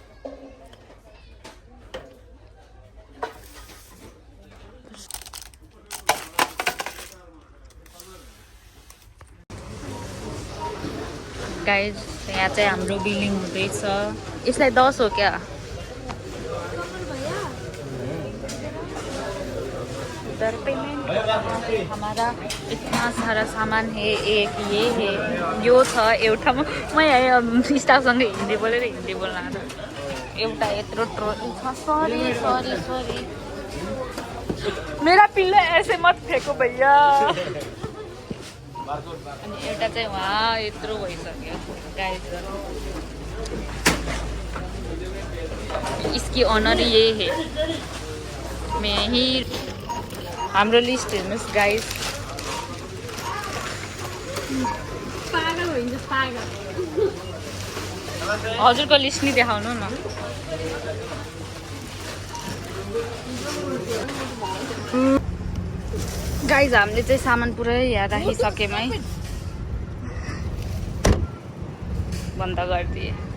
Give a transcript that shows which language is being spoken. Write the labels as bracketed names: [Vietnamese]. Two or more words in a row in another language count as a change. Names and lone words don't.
[Nepali] गाइज यहाँ चाहिँ हाम्रो बिलिङ हुँदैछ यसलाई 10 हो क्या [Hindi] इधर पेमेंट हमारा इतना सारा सामान है एक ये है [Nepali] यो छ एउटा म यहाँ स्टाफसँग हिन्दी बोलेर हिन्दी बोल्न आएको एउटा यत्रो ट्रोली छ सरी सरी सरी [Hindi] मेरा पिल्ला ऐसे मत फेंको भैया [Nepali] अनि एउटा चाहिँ वहाँ यत्रो भइसक्यो गाइस [Hindi] इसकी ऑनर ये है मैं ही [Nepali] हाम्रो लिस्ट हेर्नुहोस् गाइस पागल हुन्छ पागल हजुरको लिस्ट नि देखाउनु न गाइस हामीले चाहिँ सामान पुरै यहाँ राखिसक्यौँ है बन्द गरिदिए